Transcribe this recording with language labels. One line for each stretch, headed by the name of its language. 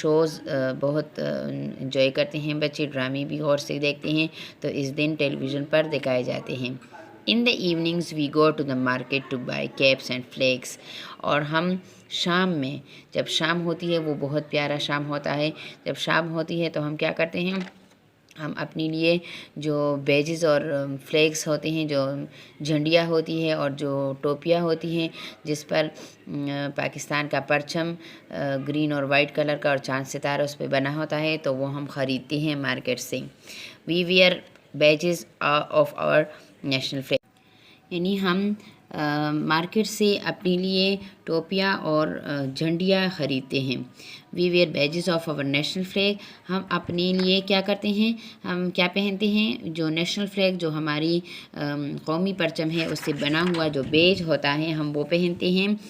Urdu: Shows بہت enjoy کرتے ہیں بچے، ڈرامے بھی غور سے دیکھتے ہیں، تو اس دن ٹیلی ویژن پر دکھائے جاتے ہیں.
English: In the evenings we go to the market to buy caps and flags.
Urdu: اور ہم شام میں، جب شام ہوتی ہے، وہ بہت پیارا شام ہوتا ہے، جب شام ہوتی ہے تو ہم کیا کرتے ہیں؟ ہم اپنے لیے جو بیجز اور فلیگس ہوتے ہیں، جو جھنڈیاں ہوتی ہے اور جو ٹوپیاں ہوتی ہیں جس پر پاکستان کا پرچم گرین اور وائٹ کلر کا اور چاند ستارہ اس پہ بنا ہوتا ہے، تو وہ ہم خریدتے ہیں مارکیٹ سے.
English: We wear badges of our national flag.
Urdu: یعنی ہم مارکیٹ سے اپنے لیے ٹوپیاں اور جھنڈیاں خریدتے ہیں.
English: We wear badges of our national flag.
Urdu: ہم اپنے لیے کیا کرتے ہیں؟ ہم کیا پہنتے ہیں؟ جو نیشنل فلیگ، جو ہماری قومی پرچم ہے، اس سے بنا ہوا جو بیج ہوتا ہے، ہم وہ پہنتے ہیں.